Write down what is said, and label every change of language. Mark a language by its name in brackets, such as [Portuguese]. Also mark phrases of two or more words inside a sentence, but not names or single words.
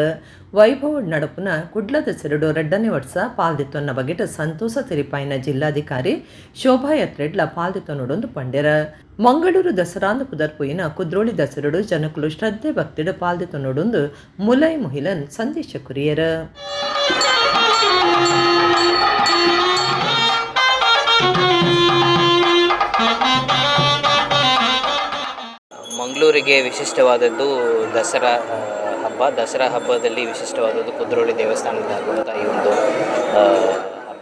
[Tulu] ವೈಭವ ನಡಪುನ ಕುಡ್ಲ ದಸರಡು ರಡ್ಡನೇ ವರ್ಷ ಪಾಲ್ದಿತ್ತೊನ್ನ ಬಗೆಟ್ ಸಂತೋಷ ತೆರಿಪಾಯಿನ ಜಿಲ್ಲಾಧಿಕಾರಿ ಶೋಭಾಯಾತ್ರೆಡ್ಲ ಪಾಲ್ದಿತ್ತೊನ್ನೊಡೊಂದು ಪಂಡ್ಯರ. ಮಂಗಳೂರು ದಸರಾಂದು ಪುದರ್ಪುಯಿನ ಕುದ್ರೋಳಿ ದಸರಡು ಜನಕುಲು ಶ್ರದ್ಧೆ ಭಕ್ತಿಡು ಪಾಲ್ದಿತ್ತೊನ್ನೊಡೊಂದು ಮುಲಾಯ್ ಮುಹಿಲನ್ ಸಂದೇಶ ಕುರಿಯರ. [Kannada] ಮಂಗಳೂರಿಗೆ ವಿಶಿಷ್ಟವಾದದ್ದು ದಸರಾ ಹಬ್ಬ. ದಸರಾ ಹಬ್ಬದಲ್ಲಿ ವಿಶಿಷ್ಟವಾದದ್ದು ಕುದ್ರೋಳಿ ದೇವಸ್ಥಾನದಲ್ಲಿ ಆಗುವಂಥ ಈ ಒಂದು ಹಬ್ಬ.